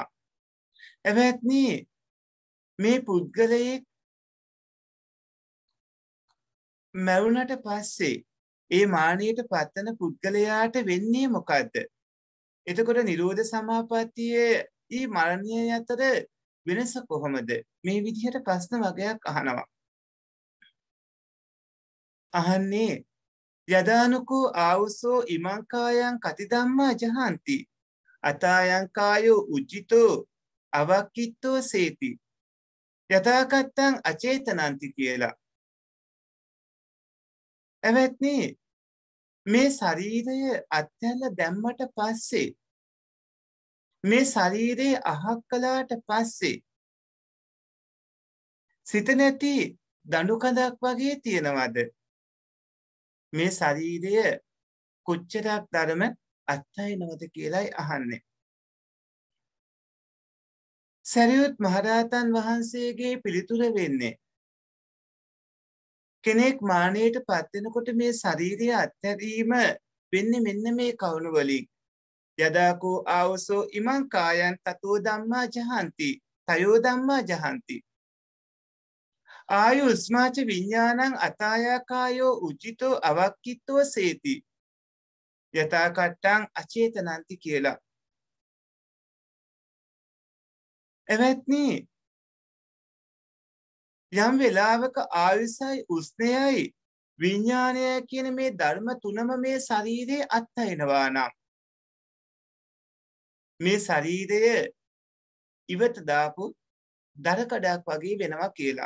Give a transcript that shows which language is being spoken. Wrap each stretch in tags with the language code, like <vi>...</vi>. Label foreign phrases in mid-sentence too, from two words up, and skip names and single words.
<si>එවත්නි මේ පුද්ගලයේ මරුණට පස්සේ ඒ මානියට පත්වන පුද්ගලයාට වෙන්නේ මොකද්ද? එතකොට නිරෝධ සමාපත්තියේ ඊ මරණය අතර වෙනස කොහොමද? මේ විදිහට ප්‍රශ්න වගයක් අහනවා.</si> <pi>අහන්නේ යදානුකෝ ආවුසෝ ඉමං කායං කති ධම්මා ජහන්ති අතායං කායෝ උජ්ජිතෝ අවක්කිත්තෝ සේති යථාකත්තං අචේතනන්ති කියලා.</pi> <si>එවත්නි මේ ශරීරය අත්හැරල දැම්මට පස්සේ මේ ශරීරයේ අහක් කළාට පස්සේ සිත නැති දඬු කඳක් වගේ තියෙනවද මේ ශරීරය කොච්චරක් ධර්ම අත්හරිනවද කියලායි අහන්නේ. සරියුත් මහරහතන් වහන්සේගේ පිළිතුර වෙන්නේ කෙනෙක් මානයට පත් වෙනකොට මේ ශරීරය අත්හැරීම වෙන්නේ මෙන්න මේ කවුණු වලින්.</si> <pi>යදාකෝ ආවසෝ ඉමං කායන් තතෝ ධම්මා ජහන්ති තයෝ ධම්මා ජහන්ති ආයුස්මාච විඥානං අතායා කායෝ උචිතෝ අවක්කිතෝ සේති යතා කට්ටං අචේතනන්ති කියලා.</pi> <si>එවත්නි යම් වෙලාවක ආයුසයි උස්නයයි විඥානය කියන මේ ධර්ම තුනම මේ ශරීරයේ අත්හරිනවා නම් මේ ශරීරය ඉවත දාපු දරකඩක් වගේ වෙනවා කියලා.</si>